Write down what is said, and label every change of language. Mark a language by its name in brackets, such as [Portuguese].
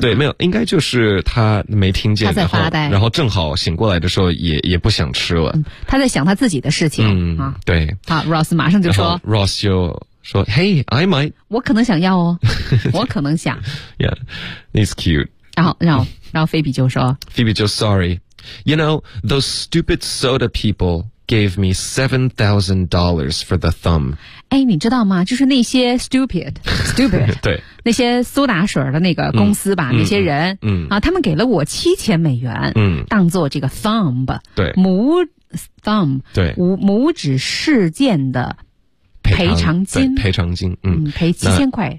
[Chinese] 对，没有，应该就是他没听见，他在发呆然后正好醒过来的时候也不想吃了、他在想他自己的事情。嗯，对。好 ，Ross 马上就说 [English] ，Ross [Chinese] 就。说 [English] ，Hey, I might. [Chinese] 我可能想要哦，我可能想。 [English] Yeah, it's cute. [Chinese] 然后 Phoebe 就说 [English] ，Phoebe [Chinese] 就 [English] Sorry, you know those stupid soda people gave me $7,000 for the thumb. [Chinese] 哎，你知道吗？就是那些 stupid，对，那些苏打水的那个公司吧，那些人，他们给了我7000美元，当做这个 thumb，对，拇指事件的。赔偿金赔7000块。